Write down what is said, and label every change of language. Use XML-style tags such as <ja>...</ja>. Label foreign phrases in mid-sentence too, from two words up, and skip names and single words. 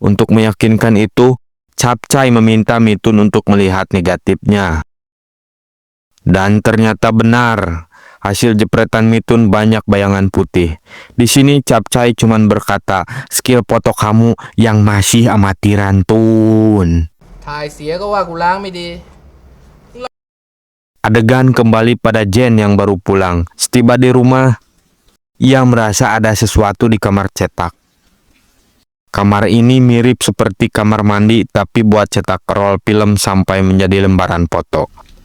<id>Untuk meyakinkan itu, Capcay meminta Mitun untuk melihat negatifnya. Dan ternyata benar, hasil jepretan Mitun banyak bayangan putih. Di sini Capcay cuman berkata, skill foto kamu yang masih amatiran, Tun.</id> <th>ถ่ายเสียก็ว่ากูล้างไม่ดี</th> <id>Adegan kembali pada Jen yang baru pulang. Setiba di rumah, ia merasa ada sesuatu di kamar cetak. Kamar ini mirip seperti kamar mandi, tapi buat cetak roll film sampai menjadi lembaran foto.</id>